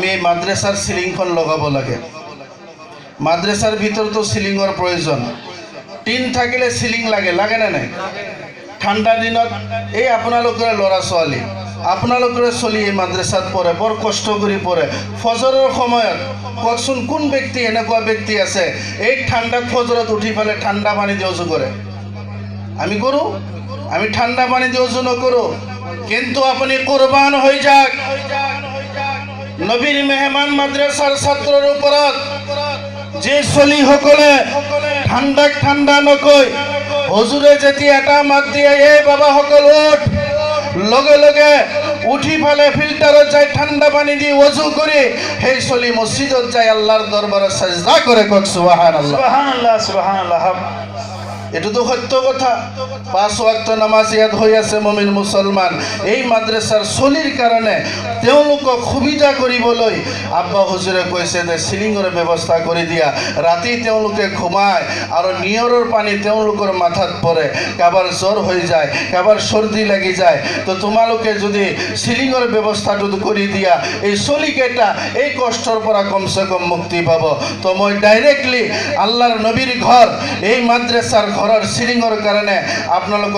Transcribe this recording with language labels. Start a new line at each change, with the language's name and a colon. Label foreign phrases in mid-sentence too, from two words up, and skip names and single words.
Assamese: এই মাদ্ৰাছাৰ সিলিংখন লগাব লাগে মাদ্ৰাছাৰ ভিতৰতো সিলিঙৰ প্ৰয়োজন টিন থাকিলে সিলিং লাগে না নাই ঠাণ্ডা দিনত এই আপোনালোকৰ ল'ৰা ছোৱালী আপোনালোকৰে চলি এই মাদ্ৰাছাত পঢ়ে বৰ কষ্ট কৰি পঢ়ে ফজৰৰ সময়ত কওকচোন কোন ব্যক্তি এনেকুৱা ব্যক্তি আছে এই ঠাণ্ডাত ফজৰত উঠি পেলাই ঠাণ্ডা পানী দি অজু কৰে আমি কৰোঁ আমি ঠাণ্ডা পানী দি অজু নকৰোঁ কিন্তু আপুনি কুরবান হয়ে যাক নবীর মেহমান মাদ্রাসার ছাত্রের ওপৰত যে চলি সকলে ঠাণ্ডা নকয় হুজুরে যেতিয়া এটা মাত দিয়ে এই বাবা সকল উঠ লগে লগে উঠি ফেলে ফিল্টারত যায় ঠাণ্ডা পানী দি ওযু করে সেই চলি মসজিদত যায় আল্লাহর দরবারে সাজদা করে কক সুবহানাল্লাহ
Arabic: سبحان الله سبحان الله
Assamese: এটো তো সত্য কথা 5 ওয়াক্ত নামাজ ইয়াত হৈ আছে মুমিন মুসলমান এই মাদ্রাসার চলিৰ কাৰণে তেওঁলোকক সুবিধা কৰিবলৈ আব্বা হুজুৰে কৈছে যে সিলিংৰ ব্যৱস্থা কৰি দিয়া ৰাতি তেওঁলোকে ঘুমায় আৰু নিয়ৰৰ পানী তেওঁলোকৰ মাথাত পৰে কাবাৰ জ্বৰ হৈ যায় কাবাৰ সৰ্দি লাগি যায় তো তোমালোকে যদি সিলিংৰ ব্যৱস্থাটো কৰি দিয়া এই চলিকেটা এই কষ্টৰ পৰা কমসে কম মুক্তি পাব তো মই ডাইৰেক্টলি আল্লাহৰ নবীৰ ঘৰ এই মাদ্রাসাৰ ঘৰৰ সিলিংৰ কাৰণে আপোনালোকৰ